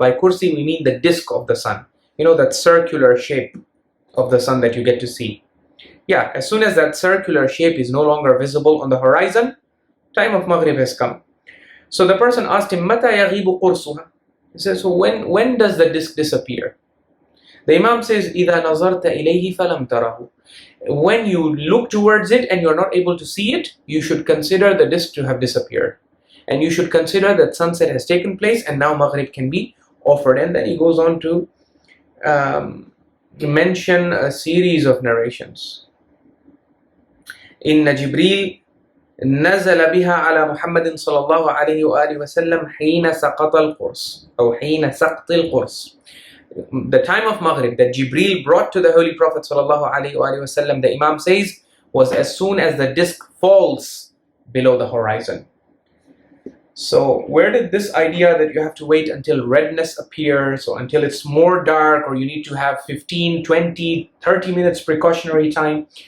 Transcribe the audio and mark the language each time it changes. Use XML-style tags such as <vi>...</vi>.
<en>By kursi we mean the disk of the sun. You know, that circular shape of the sun that you get to see. Yeah, as soon as that circular shape is no longer visible on the horizon, time of Maghrib has come. So the person asked him,</en> <ar>مَتَى يَغِيبُ قُرْسُهَا.</ar> <en>He says, so when does the disk disappear? The Imam says,</en> <ar>إِذَا نَظَرْتَ إِلَيْهِ فَلَمْ تَرَهُ.</ar> <en>When you look towards it and you're not able to see it, you should consider the disk to have disappeared. And you should consider that sunset has taken place and now Maghrib can be offered. And then he goes on to mention a series of narrations.</en> <ar>إِنَّ جِبْرِيلَ نزل بها على محمد صلى الله عليه وآله وسلم حين سقط القرص أو حين سقط القرص.</ar> <en>The time of Maghrib that Jibreel brought to the Holy Prophet sallallahu alaihi wasallam, the Imam says, was as soon as the disk falls below the horizon. So where did this idea that you have to wait until redness appears or until it's more dark or you need to have 15, 20, 30 minutes precautionary time?</en>